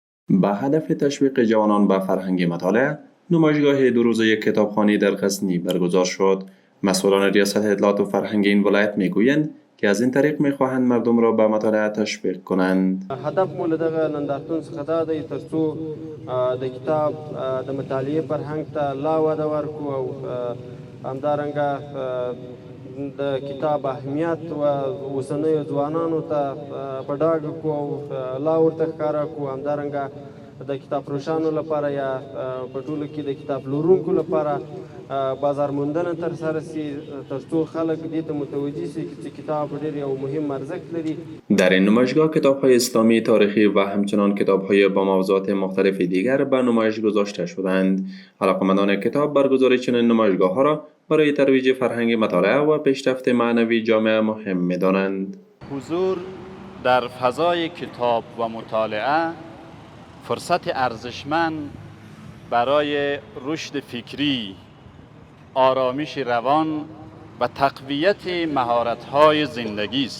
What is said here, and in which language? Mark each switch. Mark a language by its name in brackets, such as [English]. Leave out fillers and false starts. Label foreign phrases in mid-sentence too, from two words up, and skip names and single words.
[Persian] به هدف تشویق جوانان به فرهنگ مطالعه، نمایشگاه 2 روزه کتابخوانی در غزنی برگزار شد. مسئولان ریاست اطلاعات و فرهنگ این ولایت میگویند که از این طریق میخواهند مردم را به مطالعه تشویق کنند. [Pashto] هدف مو له دغه نندارتون څخه دا دی ترڅو د کتاب د مطالعې فرهنګ ته لا وده ورکړو او همدارنګه د کتاب اهمیت و اوسنیو ځوانانو ته په ډاګه کړو او لا ورته ښکاره کړو. همدارنګه د کتاب فروشانو لپاره یا په ټولو کې د کتاب پلورونکو لپاره بازار موندنه ترسره شي ترڅو خلک دې ته متوجه شي چې کتاب ډېر یو مهم ارزښت لري. [Persian] در این نمایشگاه کتاب‌های اسلامی، تاریخی و همچنان کتاب‌های با موضوعات مختلف دیگر به نمایش گذاشته شدند. علاقه‌مندان کتاب برگزاری چنین نمایشگاه‌ها را برای ترویج فرهنگ مطالعه و پیشرفت معنوی جامعه مهم می‌دانند. حضور در فضای کتاب و مطالعه فرصت ارزشمند برای رشد فکری، آرامش روان و تقویت مهارت‌های زندگی است.